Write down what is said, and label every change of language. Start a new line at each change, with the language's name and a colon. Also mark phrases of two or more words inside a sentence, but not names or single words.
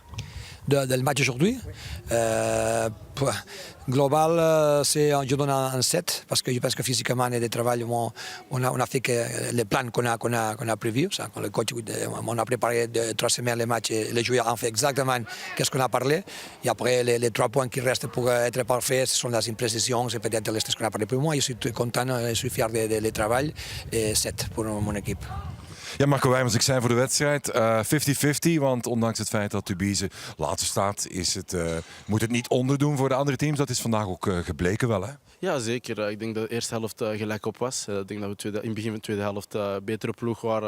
French: Del match aujourd'hui, global, je donne un 7, parce que je pense que physiquement et de travail, on a fait que les plans qu'on a prévus. Quand le coach, on a préparé 3 semaines les matchs, et les joueurs ont fait exactement ce qu'on a parlé. Et après, les 3 points qui restent pour être parfaits, ce sont les imprécisions, c'est peut-être les 3 qu'on a parlé pour moi. Je suis très content, je suis fier du travail, et 7 pour mon équipe.
Dutch: Ja, Marco Wijmers, ik zei voor de wedstrijd 50-50, want ondanks het feit dat Tubize laatste staat, moet het niet onderdoen voor de andere teams. Dat is vandaag ook gebleken wel, hè? Ja, zeker. Ik denk dat de eerste helft gelijk op was. Ik denk dat we in het begin van de tweede helft betere ploeg waren.